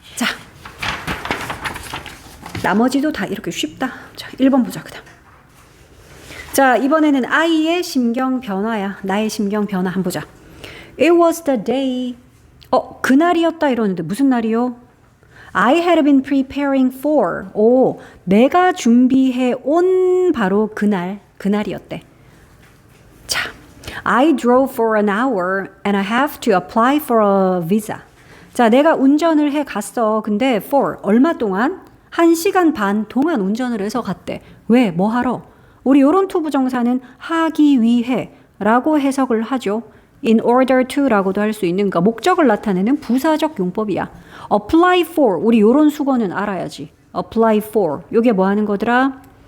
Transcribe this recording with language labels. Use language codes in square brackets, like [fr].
[ko] 자, 나머지도 다 이렇게 쉽다. 자, 1번 보자. 그다음. 자, 이번에는 아이의 심경 변화야. 나의 심경 변화 한번 보자. [en] It was the day. [ko] 그날이었다 이러는데 무슨 날이요? [en] I had been preparing for. [ko] 오, 내가 준비해 온 바로 그날이었대. [en] 자, I drove for an hour and I have to apply for a visa. [ko] 자, 내가 운전을 해 갔어. 근데 for 얼마 동안? 1시간 반 동안 운전을 해서 갔대. 왜? 뭐 하러? 우리 요런 투 부정사는 하기 위해 라고 해석을 하죠. [en] in order to [ko] 라고도 할 수 있는 그러니까 목적을 나타내는 부사적 용법이야. apply for 우리 요런 수거는 알아야지. apply for 요게 뭐 하는 거더라?